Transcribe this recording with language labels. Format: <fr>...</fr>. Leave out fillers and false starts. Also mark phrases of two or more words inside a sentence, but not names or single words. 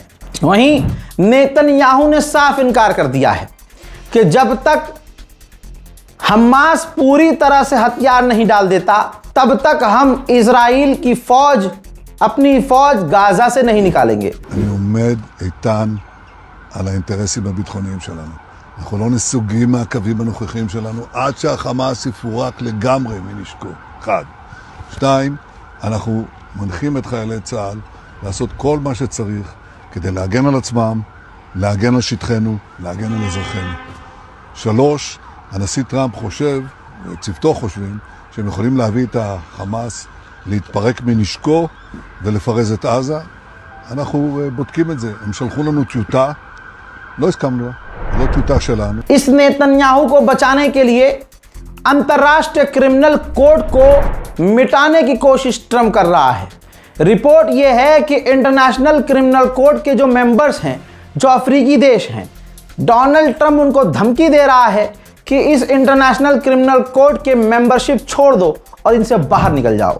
<hi>वहीं नेतन्याहू ने साफ इनकार कर दिया है कि जब तक हमास पूरी तरह से हथियार नहीं डाल देता तब तक हम इजराइल की फौज, अपनी फौज गाज़ा से नहीं निकालेंगे।</hi> <he>על האינטרסים הביטחוניים שלנו. אנחנו לא נסוגים מהקווים הנוכחים שלנו עד שהחמאס יפורק לגמרי מנשקו. 1. 2. אנחנו מנחים את חיילי צה"ל לעשות כל מה שצריך כדי להגן על עצמם, להגן על שטחנו, להגן על אזרחינו. 3. הנשיא טראמפ חושב, וצוותו חושבים, שהם יכולים להביא את החמאס להתפרק מנשקו ולפרז את עזה. אנחנו בודקים את זה. הם שלחו לנו טיוטה, לא הסכמנו, לא טיוטה שלנו.</he> <hi>इस नेतन्याहू को बचाने के लिए अंतर्राष्ट्रीय</hi> <en>criminal court</en> <hi>को मिटाने की कोशिश ट्रंप कर रहा है। रिपोर्ट यह है कि</hi> <en>International Criminal Court</en> <hi>के जो मेंबर्स हैं, जो अफ्रीकी देश हैं, डोनाल्ड ट्रंप उनको धमकी दे रहा है कि इस</hi> <en>International Criminal Court</en> <hi>के मेंबरशिप छोड़ दो और इनसे बाहर निकल जाओ।</hi>